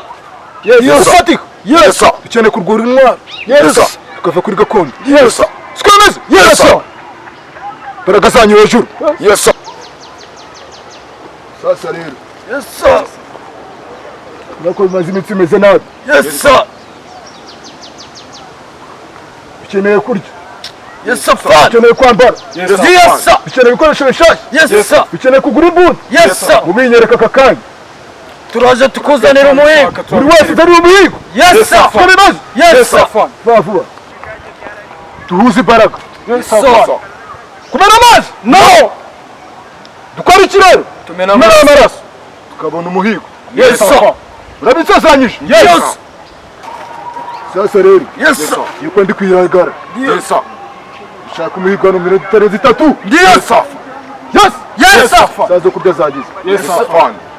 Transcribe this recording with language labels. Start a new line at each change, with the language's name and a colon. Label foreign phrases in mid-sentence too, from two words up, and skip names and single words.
English: Yes sir! Yes sir!
Kinyarwanda: Dukeneye kurwura intwaro.
English: Yes sir!
Kinyarwanda: Tukava kuri gakondo.
English: Yes sir! Sikomeze! Yes sir!
Kinyarwanda: Imbaraga zanyu hejuru.
English: Yes sir!
Kinyarwanda: Sasa rero.
English: Yes sir!
Kinyarwanda: Nako bimaze iminsi imeze nabi.
English: Yes sir!
Kinyarwanda: Dukeneye kurya.
English: Yes sir!
Kinyarwanda: Dukeneye kwambara.
English: Yes sir!
Kinyarwanda: Dukeneye ibikoresho bishasha.
English: Yes sir!
Kinyarwanda: Dukeneye kugura imbunda.
English: Yes sir!
Kinyarwanda: Ubinyereka aka kanya. Turaje tukuzanira umuhigo. Buri wese utari umuhigo.
English: Yes sir! Sikomeze! Yes sir!
Kinyarwanda: Vuba. Tuhuze imbaraga.
English: Yes sir!
Kinyarwanda: Kumena amazi? No! Dukora iki rero? Tumena amaraso. Tukabona umuhigo.
English: Yes sir!
Kinyarwanda: Urabitsazanyije? Yes! Sasa rero.
English: Yes sir!
Kinyarwanda: Yuko ndi kwiragara.
English: Yes sir!
Kinyarwanda: Ushaka umuhigo hano minota itarenze 3.
English: Yes sir! Yes! Yes sir!
Kinyarwanda: Sazo kurya zagize.
English: Yes sir!